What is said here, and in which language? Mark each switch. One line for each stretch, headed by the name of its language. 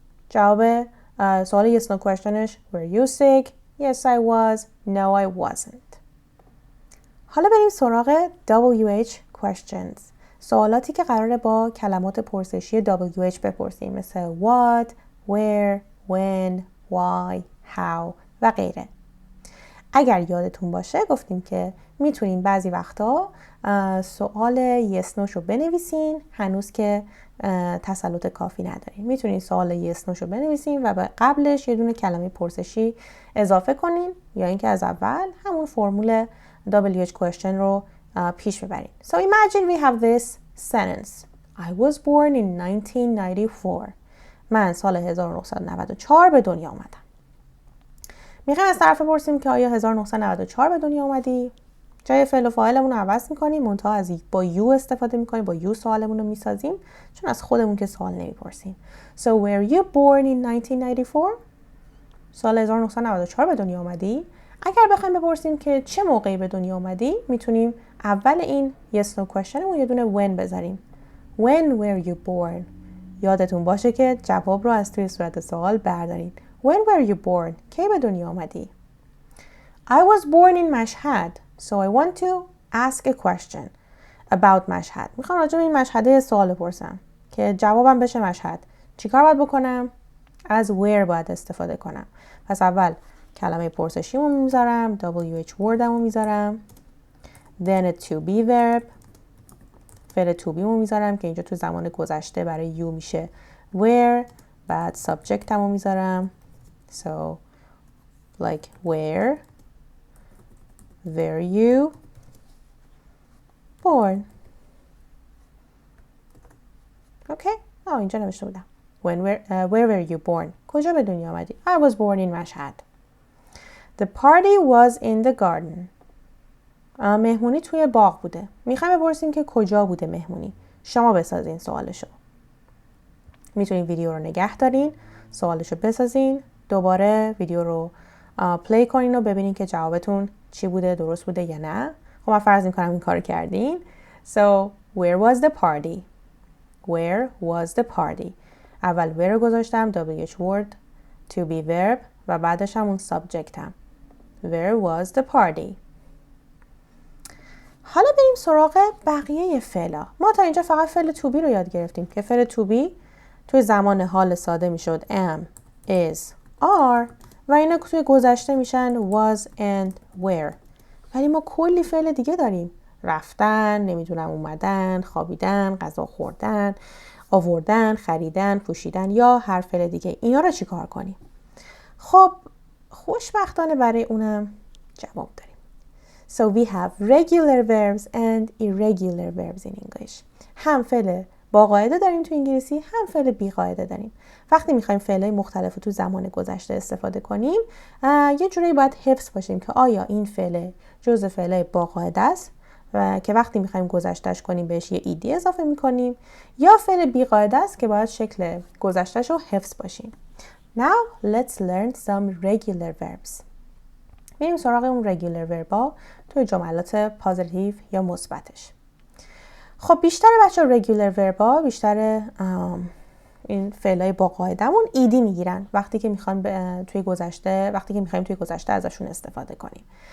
Persian: جواب سوال
English: yes no questionش Were you sick? Yes, I was. No, I wasn't.
Persian: حالا بریم سراغ WH questions. سوالاتی که قراره با کلمات پرسشی WH بپرسیم، مثل
English: what, where, when, why, how
Persian: و غیره. اگر یادتون باشه گفتیم که میتونین بعضی وقتا سوال yes no شو بنویسین هنوز که تسلط کافی ندارین. میتونین سوال yes no شو بنویسین و به قبلش یه دونه کلمه پرسشی اضافه کنین یا اینکه از اول همون فرمول WH question رو پیش ببرین.
English: So imagine we have this sentence. I was born in 1994.
Persian: من سال 1994 به دنیا اومدم. میخوایم از طرف بپرسیم که آیا 1994 به دنیا اومدی؟ جای فعل و فاعلمون رو عوض میکنیم، منتها از با یو استفاده میکنیم، با یو سوالمون رو میسازیم، چون از خودمون که سوال نمیپرسیم.
English: So were you born in 1994?
Persian: سال 1994 به دنیا اومدی؟ اگر بخوایم بپرسیم که چه موقعی به دنیا اومدی، میتونیم اول این yes no questionمون یه دونه when بذاریم.
English: When were you born?
Persian: یادتون باشه که جواب رو از توی صورت سوال بردارین.
English: When were you born?
Persian: کی به دنیا آمدی؟
English: I was born in Mashhad. So I want to ask a question about Mashhad.
Persian: میخوام راجع به این مشهده سوال بپرسم که جوابم بشه مشهد. چیکار باید بکنم؟ از where باید استفاده کنم. پس اول کلمه پرسشیمو میذارم، WH wordمو میذارم.
English: Then a to be verb.
Persian: فعل to be مو میذارم که اینجا تو زمان گذشته برای you میشه where. بعد subject همو میذارم.
English: So like where were you born? Okay.
Persian: اینجا نوشته بودم.
English: Where were you born?
Persian: کجا به دنیا آمدی؟
English: I was born in Mashhad. The party was in the garden.
Persian: مهمونی توی باغ بوده. میخوایم بپرسیم که کجا بوده مهمونی. شما بسازین سوالشو. میتونین ویدیو رو نگه دارین، سوالشو بسازین، دوباره ویدیو رو پلی کنین و ببینین که جوابتون چی بوده، درست بوده یا نه. خب من فرض میکنم این کار کردین.
English: So, where was the party? Where was the party?
Persian: اول where رو گذاشتم، WH word, to be verb و بعدش همون subject هم.
English: Where was the party?
Persian: حالا بریم سراغ بقیه فعلا. ما تا اینجا فقط فعل to be رو یاد گرفتیم که فعل to be توی زمان حال ساده میشد am, is, are و اینا توی گذشته میشن was and were. ولی ما کلی فعل دیگه داریم. رفتن، نمیدونم اومدن، خوابیدن، غذا خوردن، آوردن، خریدن، پوشیدن یا هر فعل دیگه. اینا رو چی کار کنیم؟ خب خوشبختانه برای اونم جواب داریم.
English: So we have regular verbs and irregular verbs in English.
Persian: هم فعل با قاعده داریم تو انگلیسی، هم فعل بی قاعده داریم. وقتی میخوایم فعلای مختلف رو تو زمان گذشته استفاده کنیم، یه جوری باید حفظ باشیم که آیا این فعل جزء فعلای با قاعده است و که وقتی میخوایم گذشتهش کنیم بهش یه ایدی اضافه میکنیم، یا فعل بی قاعده است که باید شکل گذشتهش رو حفظ باشیم.
English: Now let's learn some regular verbs.
Persian: میریم سراغ اون regular verb توی جملات پازیتیو یا مثبتش. خب بیشتر بچه‌ها regular verb بیشتر این فعلای با قاعده‌مون ایدی میگیرن وقتی که میخوایم توی گذشته ازشون استفاده کنیم.